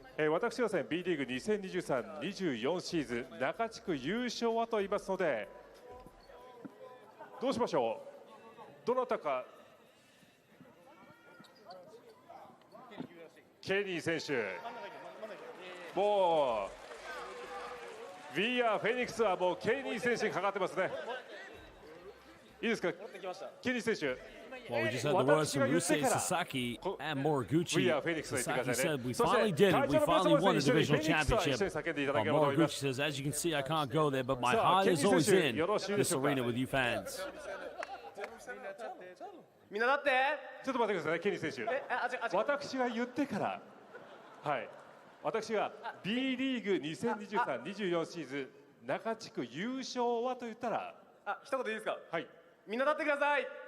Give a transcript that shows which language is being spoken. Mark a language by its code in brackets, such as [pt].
[ja] 私はですね、B リーグ2023-24シーズン中地区優勝はと言いますので、どうしましょう。どなたか。ケニー選手。もう B.LEAGUE はもうケニー選手にかかってますね。いいですか、ケニー選手。 [en] Well, we just had the words from Rusei Sasaki and Moriguchi. Sasaki said, we finally did it. We finally won the divisional championship. While Moriguchi says, as you can see, I can't go there, but my heart is always in this arena with you fans. [ja] みんなだって。ちょっと待ってくださいね、ケニー選手。私が言ってから、はい。私が B リーグ2023-24シーズン中地区優勝はと言ったら、一言いいですか？はい。みんな立ってください。